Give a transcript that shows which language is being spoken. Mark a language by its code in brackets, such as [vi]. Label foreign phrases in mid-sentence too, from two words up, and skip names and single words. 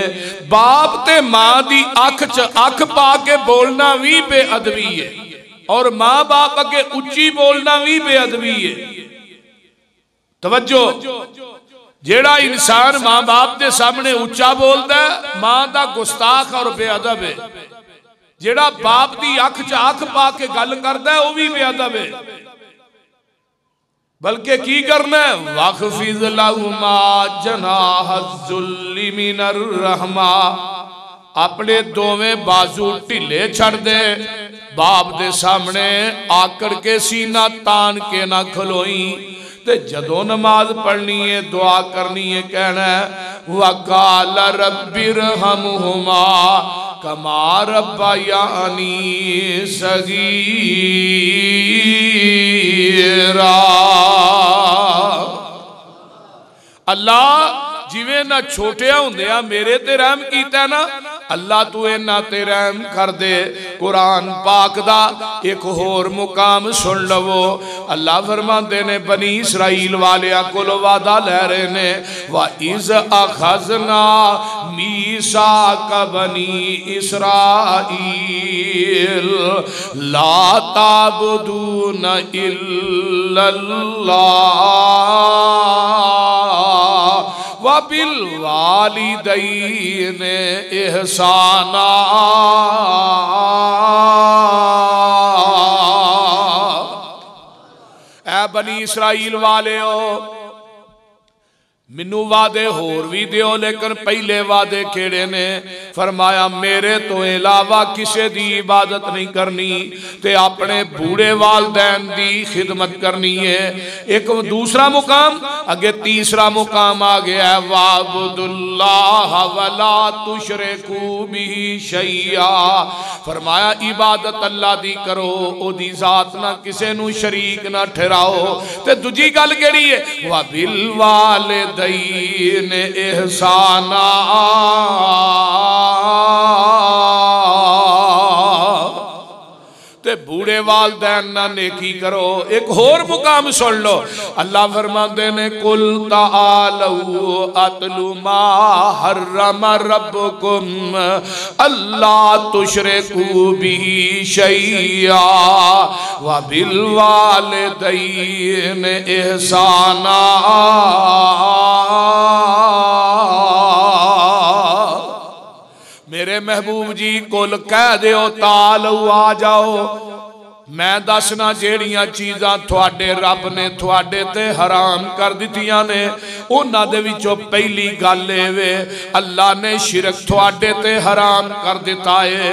[pa] باپ تے ماں دی اکھ چ اکھ پا کے بولنا بھی بے ادبی ہے اور ماں باپ اگے اچی بولنا بھی بے ادبی ہے. توجہ، جیڑا انسان ماں باپ کے سامنے اچا بولتا ہے ماں کا گستاخ اور بے ادب ہے. جیڑا باپ کی اکھ چ اکھ پا کے گل کرتا ہے وہ بھی بے ادب ہے. بلکہ کی کرنا ہے, [ar] واخفض لهما جناح الذل من الرحمة, [pa] اپنے دوویں بازو ڈھلے چھڈ دے. باپ دے سامنے آکڑ کے سینہ تان کے نہ کھلوئی. تے جدوں نماز پڑھنی ہے دعا کرنی ہے کہنا ہے [ar] وقل رب ارحمهما كما ربياني صغيرا. [pa] اللہ جویں نا چھوٹیاں ہوندیاں میرے تے رحم کیتا نا، اللہ تو انہاں تے رحم کر دے. قرآن پاک دا اک ہور مقام سن لوو. اللہ فرماتے نے بنی اسرائیل والیاں کول وعدہ لے رہے نے [ar] وإذ أخذنا ميثاق بني إسرائيل لا تعبدون إلا الله وبالوالدين إحسانا. [pa] اے بنی اسرائیل والے ہو مینوں وعدے ہور بھی دیو، لیکن پہلے وعدے کیڑے نے? فرمایا میرے تو علاوہ کسی دی عبادت نہیں کرنی تے اپنے بوڑھے والدین دی خدمت کرنی ہے. اک دوسرا مقام اگے تیسرا مقام آ گیا [ar] واعبدوا الله ولا تشركوا به شيئا. [pa] فرمایا عبادت اللہ دی کرو، اودی ذات نا کسے نوں شریک نہ ٹھہراؤ. تے دوجی گل کیڑی ہے [ar] وبالوالدين إحسانا, [pa] تے بوڑھے والدین نال نیکی کرو. اک ہور مقام سن لو، اللہ فرماتے نے [ar] قل تعالوا أتل ما حرم ربكم ألا تشركوا به شيئا وبالوالدين إحسانا. [pa] میرے محبوب جی کول کہہ دیو تعالوا آ جاؤ، میں دسنا جیڑیاں چیزاں تھوڑے رب نے تھوڑے تے حرام کر دتیاں نے انہاں دے وچوں پہلی گل وے اللہ نے شرک تھوڑے تے حرام کر دتا ہے.